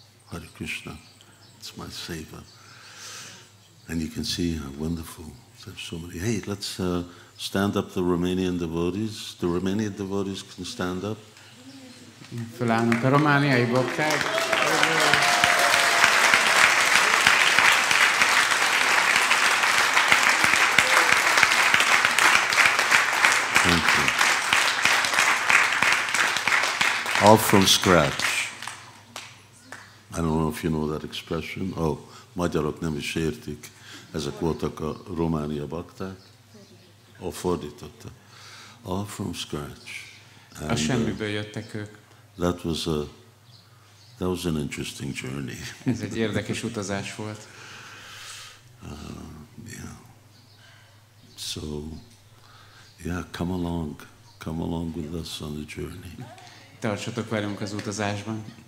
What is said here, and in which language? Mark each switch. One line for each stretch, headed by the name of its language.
English: Hare Krishna, it's my seva. And you can see how wonderful. There's so many. Hey, let's stand up the Romanian devotees. The Romanian devotees can stand up.
Hungarian: Fölállnak a romániai bakták.
English: Thank you. All from scratch. I don't know if you know that expression.
Hungarian: Oh, magyarok nem is értik. Ezek voltak a Románia bakták. Fordította.
English: All from scratch.
Hungarian: A semmiből jöttek ők.
English: That was an interesting journey.
Hungarian: Ez egy érdekes utazás volt.
English: Yeah. So, yeah, come along with us on the journey.
Hungarian: Tartsatok velünk az utazásban.